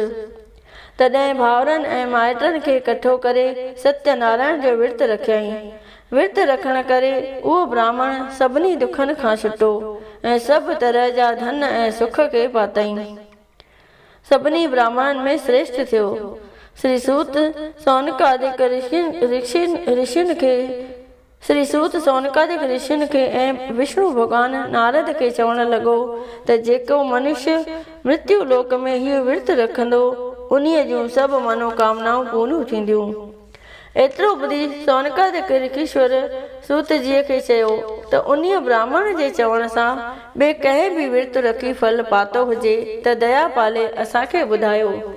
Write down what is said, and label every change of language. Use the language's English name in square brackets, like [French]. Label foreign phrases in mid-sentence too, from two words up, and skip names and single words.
[Sindhi] तॾहिं भाउरनि ऐं माइटनि खे इकठो करे सत्यनारायण जो विर्त रखियईं। विर्त रखण करे उहो ब्राह्मण सभिनी दुखनि खां छुटो ऐं सभु तरह जा धन ऐं सुख खे पातईं। सभिनी ब्राह्मणनि में श्रेष्ठ थियो। श्री सूत सौनकादिक ऋषियुनि खे ऐं विष्णु भॻवान नारद खे चवणु लॻो त जेको मनुष्य मृत्यु लोक में हीअ विर्त रखंदो उन्हीअ जूं सभु मनोकामनाऊं पूरियूं थींदियूं। एतिरो ॿुधी सौनकादिक ऋषीश्वर सूत जीअ खे चयो त उन्हीअ ब्राह्मण जे चवण सां ॿिए कंहिं बि विर्त रखी फल पातो हुजे त दया पाले असांखे ॿुधायो।